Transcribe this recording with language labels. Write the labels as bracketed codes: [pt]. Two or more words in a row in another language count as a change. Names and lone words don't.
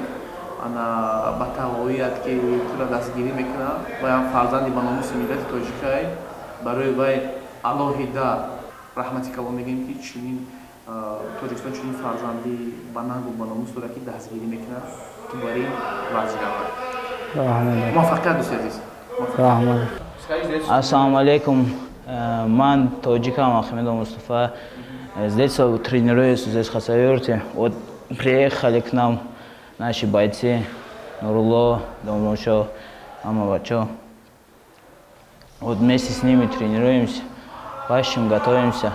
[tg] Ана ба тағоият ки тура дастгирӣ мекунад ва ям фарзанди ба номуси миллати тоҷикай барои вай алоҳида раҳмати калон мегӯем ки чунин Тоҷикистон чунин фарзанди ба нангу ба номус дорад ки дастгирӣ мекунад ки бари варзишгар. Муваффақият дӯст азиз. Раҳмат. Ассалому алейкум. Ман тоҷикам Ахмедов Мустафа. [ru] Здесь тренируюсь здесь в Хасавюрте. Вот приехали к нам наши бойцы, Нурулло, Домношо, Амавачо. Вот вместе с ними тренируемся, пашем, готовимся.